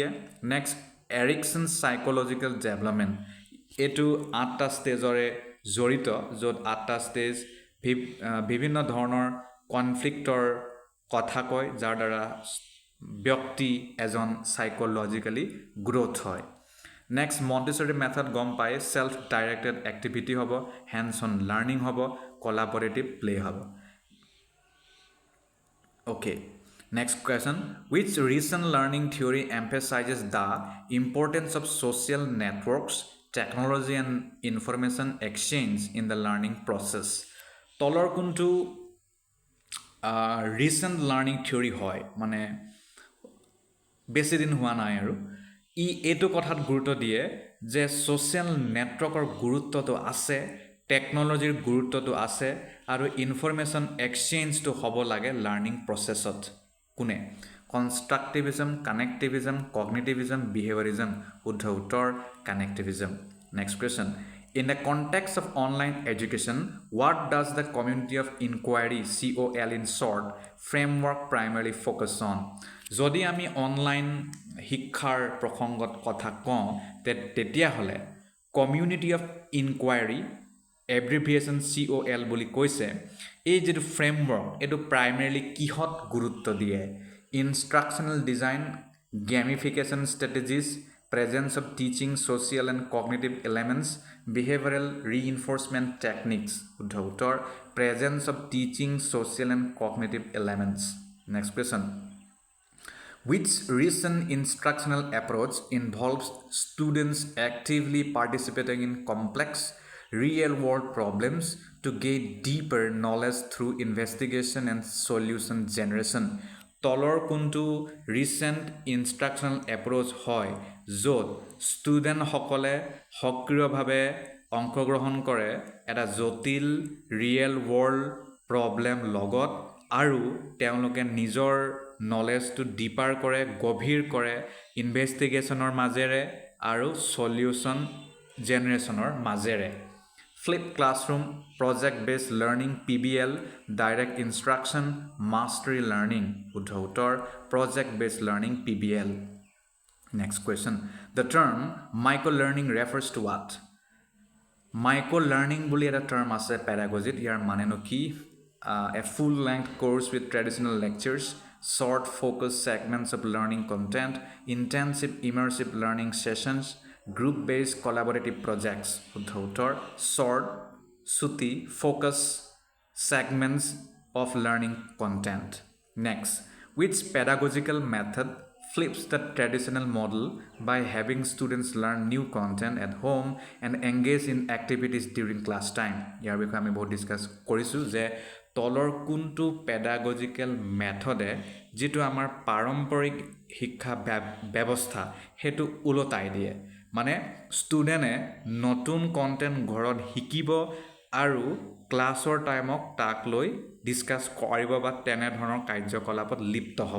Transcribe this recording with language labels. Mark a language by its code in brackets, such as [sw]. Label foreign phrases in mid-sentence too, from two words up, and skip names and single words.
[as] নেক্সট, এৰিকছন [en] psychological development, [as] এইটো 8টা ষ্টেজৰে জড়িত য'ত 8টা ষ্টেজ বিভিন্ন ধৰণৰ কনফ্লিক্টৰ কথা কয় যাৰ দ্বাৰা ব্যক্তি এজন [en] psychologically growth [as] হয়. নেক্সট, [en] Montessori method [as] গম পায়, [en] self directed activity [as] হ'ব, [en] hands on learning [as] হ'ব, [en] collaborative play [as] হ'ব. [en] Okay, next question, which recent learning theory emphasizes the importance of social networks, technology and information exchange in the learning process? [as] তলৰ কোনটো [en] recent learning theory [as] হয়, মানে বেছি দিন হোৱা নাই আৰু এইটো কথাত গুৰুত্ব দিয়ে যে [en] social network's [as] গুৰুত্বটো আছে, টেকন'লজিৰ গুৰুত্বটো আছে আৰু [en] information exchange [as] হ'ব লাগে [en] learning process. [as] কোনে? [en] Constructivism, connectivism, cognitivism, behaviorism. [as] শুদ্ধ উত্তৰ কানেক্টিভিজম. [en] Next question, in the context of online education, what does the community of inquiry, COL in short, framework primarily focus on? [as] যদি আমি অনলাইন শিক্ষাৰ প্ৰসংগত কথা কওঁ তেতিয়াহ'লে [en] community of inquiry, [as] এব্ৰিভিয়েশ্যন COL বুলি কৈছে, এই যিটো ফ্ৰেমৱৰ্ক এইটো প্ৰাইমেৰীলি কিহত গুৰুত্ব দিয়ে? [en] Instructional design, gamification strategies, presence of teaching social and cognitive elements, behavioral reinforcement techniques. [as] শুদ্ধ উত্তৰ [en] presence of teaching social and cognitive elements. Next question, which recent instructional approach involves students actively participating in complex real-world problems to gain deeper knowledge through investigation and solution generation? [as] তলৰ কোনটো [en] recent instructional approach [as] হয় য'ত ষ্টুডেণ্টসকলে সক্ৰিয়ভাৱে অংশগ্ৰহণ কৰে এটা জটিল [en] real world problem [as] লগত আৰু তেওঁলোকে নিজৰ [en] knowledge deeper [as] কৰে, গভীৰ কৰে ইনভেষ্টিগেশ্যনৰ মাজেৰে আৰু [en] solution generation [as] মাজেৰে? [en] Flipped classroom, project-based learning, PBL, direct instruction, mastery learning. [as] শুদ্ধ উত্তৰ [en] project-based learning, PBL. Next question, the term micro-learning refers to what? [as] Micro-learning বুলি এটা term আছে pedagogy, ইয়াৰ মানেনো কি? [en] A full-length course with traditional lectures, short focused segments of learning content, intensive immersive learning sessions, group-based collaborative projects. [as] শুদ্ধ উত্তৰ short, ছুটি, [en] focus segments of learning content. Next, which pedagogical method flips the traditional model by having students learn new content at home and engage in activities during class time? [as] ইয়াৰ বিষয়ে আমি বহুত ডিছকাছ কৰিছোঁ যে তলৰ কোনটো [en] pedagogical method [as] যিটো আমাৰ পাৰম্পৰিক শিক্ষা ব্যৱস্থা সেইটো ওলটাই দিয়ে, মানে ষ্টুডেণ্টে নতুন কণ্টেণ্ট ঘৰত শিকিব আৰু [en] class time [as] তাক লৈ ডিছকাছ কৰিব বা তেনেধৰণৰ কাৰ্যকলাপত লিপ্ত হ'ব.